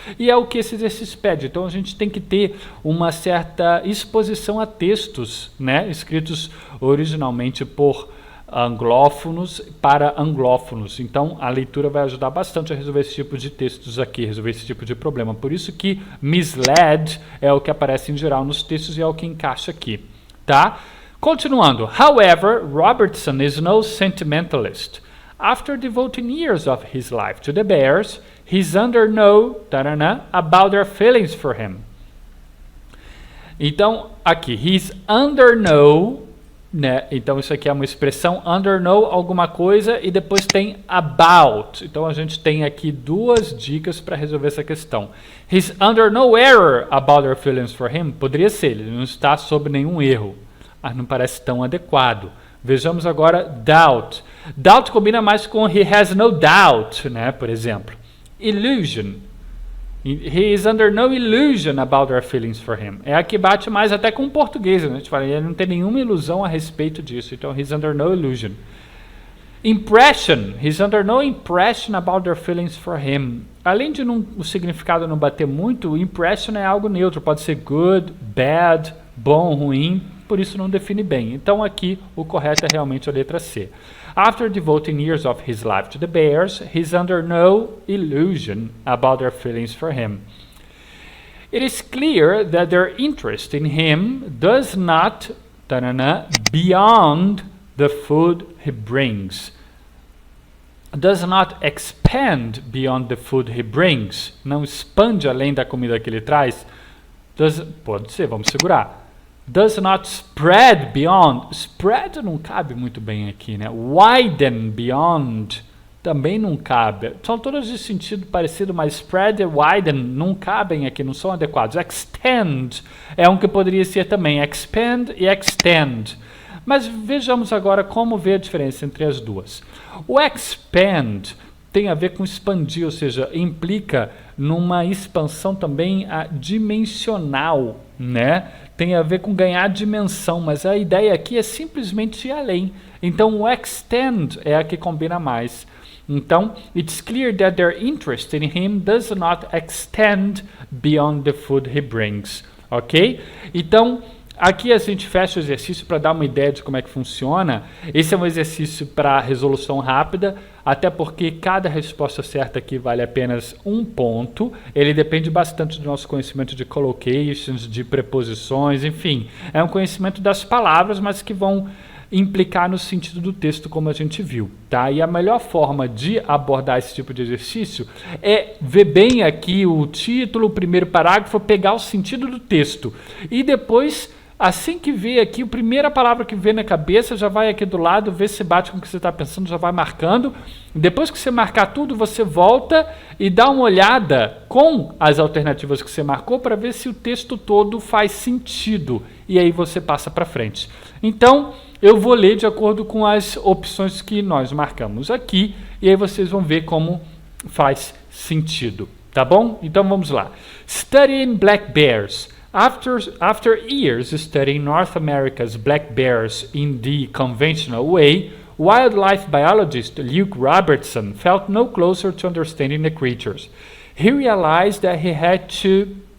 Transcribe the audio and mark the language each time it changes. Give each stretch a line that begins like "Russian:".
Portuguese: E é o que esse exercício pede, então a gente tem que ter uma certa exposição a textos, né, escritos originalmente por anglófonos para anglófonos. Então, a leitura vai ajudar bastante a resolver esse tipo de textos aqui, resolver esse tipo de problema. Por isso que misled é o que aparece em geral nos textos e é o que encaixa aqui, tá? Continuando.
English: However, Robertson is no sentimentalist. After devoting years of his life to the Bears, he's under no about their feelings for him.
Portuguese: Então, aqui,
English: he's under no,
Portuguese: né? Então isso aqui é uma expressão under no alguma coisa e depois tem about. Então a gente tem aqui duas dicas para resolver essa questão.
English: He's under no error about their feelings for him.
Portuguese: Poderia ser, ele não está sob nenhum erro. Mas não parece tão adequado. Vejamos agora doubt. Doubt combina mais com
English: he has no doubt,
Portuguese: né? Por exemplo. Illusion.
English: He is under no illusion about their feelings for him.
Portuguese: É a que bate mais até com o português, né? A gente fala, ele não tem nenhuma ilusão a respeito disso.
English: Então, he's under no illusion. Impression. He's under no impression about their feelings for him.
Portuguese: Além de o significado não bater muito, impression é algo neutro. Pode ser good, bad, bom, ruim. Por isso não define bem. Então, aqui, o correto é realmente a letra C.
English: After devoting years of his life to the Bears, he's under no illusion about their feelings for him. It is clear that their interest in him does not beyond the food he brings. Does not expand beyond the food he brings.
Portuguese: Não expande além da comida que ele traz. Pode ser, vamos segurar.
English: Does not spread beyond.
Portuguese: Spread não cabe muito bem aqui, né? Widen beyond também não cabe. São todos de sentido parecido, mas spread e widen não cabem aqui, não são adequados. Extend é um que poderia ser também. Expand e extend. Mas vejamos agora como ver a diferença entre as duas. O expand tem a ver com expandir, ou seja, implica numa expansão também dimensional, né? Tem a ver com ganhar dimensão, mas a ideia aqui é simplesmente ir além. Então o extend é a que combina mais.
English: Então, it's clear that their interest in him does not extend beyond the food he brings. Ok?
Portuguese: Então, aqui a gente fecha o exercício para dar uma ideia de como é que funciona. Esse é um exercício para resolução rápida, até porque cada resposta certa aqui vale apenas um ponto. Ele depende bastante do nosso conhecimento de collocations, de preposições, enfim. É um conhecimento das palavras, mas que vão implicar no sentido do texto, como a gente viu, tá? E a melhor forma de abordar esse tipo de exercício é ver bem aqui o título, o primeiro parágrafo, pegar o sentido do texto e depois, assim que vê aqui, a primeira palavra que vê na cabeça, já vai aqui do lado, vê se bate com o que você está pensando, já vai marcando. Depois que você marcar tudo, você volta e dá uma olhada com as alternativas que você marcou para ver se o texto todo faz sentido. E aí você passa para frente. Então, eu vou ler de acordo com as opções que nós marcamos aqui, e aí vocês vão ver como faz sentido, tá bom? Então vamos lá.
English: Studying black bears. After years studying North America's black bears in the conventional way, wildlife biologist Luke Robertson felt no closer to understanding the creatures. He realized that he had to...